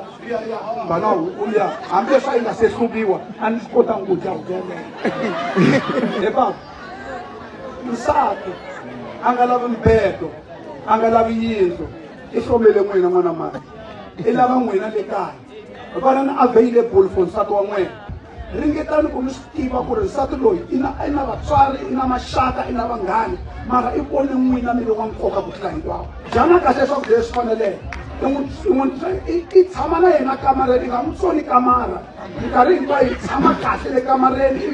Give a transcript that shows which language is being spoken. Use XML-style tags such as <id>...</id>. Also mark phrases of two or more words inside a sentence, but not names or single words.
<ts>mbana huku liya hambileswi a yi nga se hluviwa a ni swi kotangi ku dya huku yaleyo he baba nsati a nga lavi mbedo a nga lavi yindlu I hlomele n'wina n'wana mhani I lava n'wina le kaya vanana</ts> <en>available for</en> <ts>nsati wa n'wina ringetani ku mi swi tiva ku ri nsati loyi I na vatswari I na maxaka I na vanghani mara I vone n'wina mi ri wa nkoka ku tlula hinkwavo dyana kahle swakudya leswi faneleke I tshama na yena kamareni I nga n'wi tsoni kamara minkarhi hinkwayo I tshama kahle le kamareni I</ts>